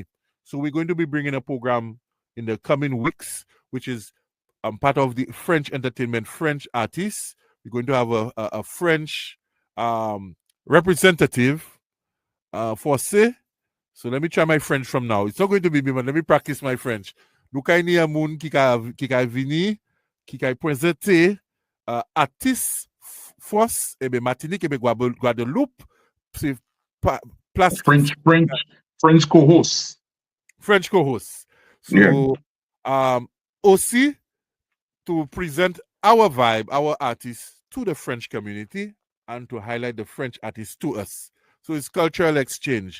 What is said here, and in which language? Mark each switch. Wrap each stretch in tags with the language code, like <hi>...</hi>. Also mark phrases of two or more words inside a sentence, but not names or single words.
<en>So we're going to be bringing a program in the coming weeks, which is part of the French entertainment, French artists. We're going to have a French representative for say. So let me try my French from now. It's not going to be me, but let me practice my French.</en> <gcf>Nou kay ni yon moun ki ka vini, ki ka prezente artiste force Martinique ebe Guadeloupe, c'est place</gcf> <en>French co-host. French co-host. So aussi to present our vibe, our artists to the French community and to highlight the French artists to us. So it's cultural exchange.</en>